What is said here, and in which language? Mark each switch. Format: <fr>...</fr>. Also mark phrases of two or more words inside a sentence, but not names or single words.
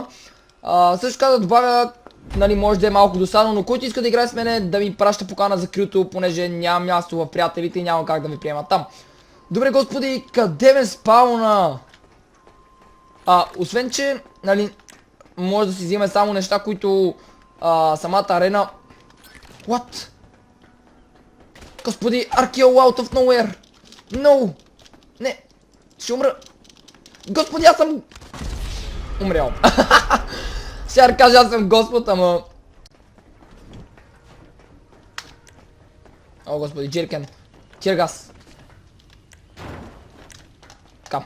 <bg>Също така да добавя, нали, може да е малко досадно, но който иска да играе с мене, да ми праща покана за крюто, понеже няма място в приятелите и няма как да ви приема там. Добре, господи, къде ме спауна? Освен че, нали, може да си вземе само неща, които самата арена...</bg> <en>What? Господи, Archeo out of nowhere! No!</en> <bg>Не! Ще умра! Господи, аз съм... Умрял. Ще да кажа, аз съм Господ, ама... О, господи, джиркен. Тиргас. Така.</bg>